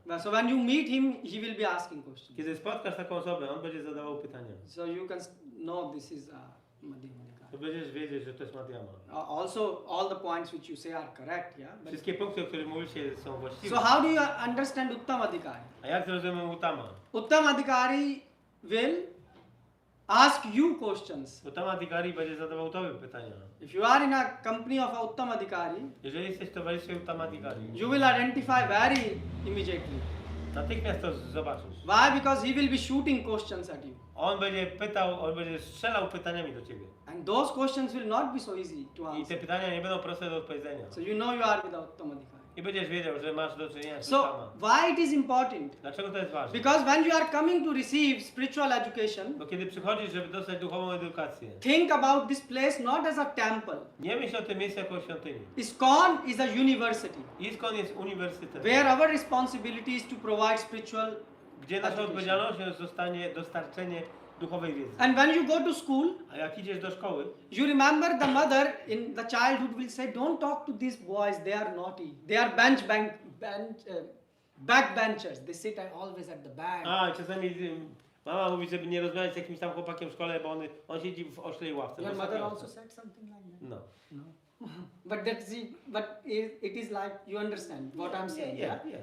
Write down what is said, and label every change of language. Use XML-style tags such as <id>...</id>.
<en>So when you meet him, he will be asking questions.</en> <pl>Kiedy spotkasz taką osobę, on będzie zadawał pytania.</pl> <en>So you can know this is Madhyam Adhikari.</en> <pl>To będziesz wiedzieć, że to jest Madhyama.</pl> <en>Also, all the points which you say are correct, yeah. But</en> <pl>Wszystkie punkty, o których mówicie, są właściwe.</pl> <en>so how do you understand Uttam Adhikari?</en> <pl>A jak zrozumiemy Uttama?</pl> <en>Uttam Adhikari will ask you questions.</en> <pl>Uttama Adhikari będzie zadawał tobie pytania.</pl> <en>If you are in a company of a Uttam Adhikari,</en> <pl>Jeżeli jesteś w towarzystwie Uttama Adhikari,</pl> <en>you will identify very immediately.</en> <pl>natychmiast to zobaczysz.</pl> <en>Why? Because he will be shooting questions at you.</en> <pl>On będzie pytał, on będzie strzelał pytaniami do ciebie.</pl> <en>And those questions will not be so easy to</en> <pl>I te</pl> <en>answer.</en> <pl>pytania nie będą proste do odpowiedzenia.</pl> <en>So you know you are with a Uttam Adhikari.</en> <pl>I będziesz wiedział, że masz do czynienia z</pl> <en>So</en> <pl>Uttama.</pl> <en>why it is important?</en> <pl>Dlaczego to jest ważne?</pl> <en>Because when you are coming to receive spiritual education,</en> <pl>Bo kiedy przychodzisz, żeby dostać duchową edukację,</pl> <en>think about this place not as a temple.</en> <pl>nie myśl o tym miejscu jako o świątyni.</pl> <en>ISKCON is a university</en> <pl>ISKCON jest uniwersytetem,</pl> <en>where our responsibility is to provide spiritual</en> <pl>gdzie nasza</pl> <en>education.</en> <pl>odpowiedzialnością zostanie dostarczenie duchowej wiedzy.</pl> <en>And when you go to school,</en> <pl>A jak idziesz do szkoły,</pl> <en>you remember the mother in the childhood will say, don't talk to these boys, they are naughty. They are backbenchers. They sit always at the back.</en> <pl>czasami mama mówi, żeby nie rozmawiać z jakimś tam chłopakiem w szkole, bo on siedzi w oszczej ławce.</pl> <en>Your</en> <pl>w</pl> <en>mother also</en> <pl>ławce.</pl> <en>said something like that? No. No. But it is like, you understand what I'm saying, yeah?</en>